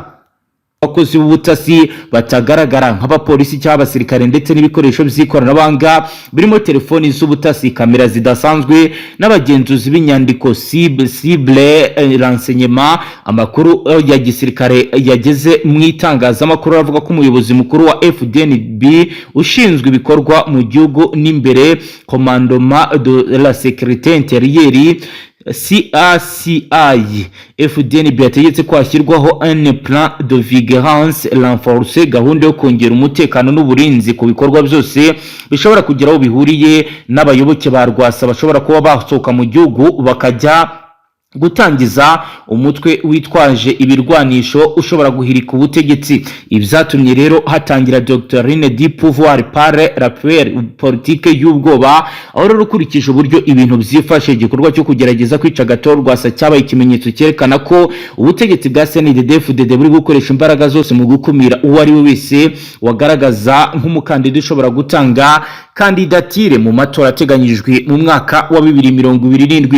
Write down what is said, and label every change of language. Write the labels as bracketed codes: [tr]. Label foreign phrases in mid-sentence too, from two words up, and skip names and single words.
[rw] Abakozi b'ubutasi batagaragara nk'abapolisi cyangwa abasirikare ndetse n'ibikoresho by'ikoranabuhanga birimo telefoni z'ubutasi, kamera zidasanzwe n'abagenzuzi b'inyandiko [fr] cible renseignement. [rw] Amakuru ya gisirikare yageze mu itangazamakuru avuga ko umuyobozi mukuru wa FDNB ushinzwe ibikorwa mu gihugu n'imbere, [fr] commandement de la sécurité intérieure CACI FDNB [rw] yategetse ko hashyirwaho [fr] un plan de vigilance renforcé, [rw] gahunda yo kongera umutekano n'uburinzi ku bikorwa byose bishobora kugira aho bihuriye n'abayoboke ba Rwasa bashobora kuba basohoka mu gihugu bakajya gutangiza umutwe witwaje ibirwanisho ushobora guhirika ubutegetsi. Ibyatumye rero hatangira [fr] doctrine du pouvoir par la politique [rw] y'ubwoba, aho rero ukurikije uburyo ibintu byifashe igikorwa cyo kugerageza kwica Agathon Rwasa cyabaye ikimenyetso cyerekana ko ubutegetsi bwa CNDD-FDD buri gukoresha imbaraga zose mu gukumira uwo ari we wese wagaragaza nk'umukandida ushobora gutanga kandidatire mu matora ateganyijwe mu mwaka wa 2027.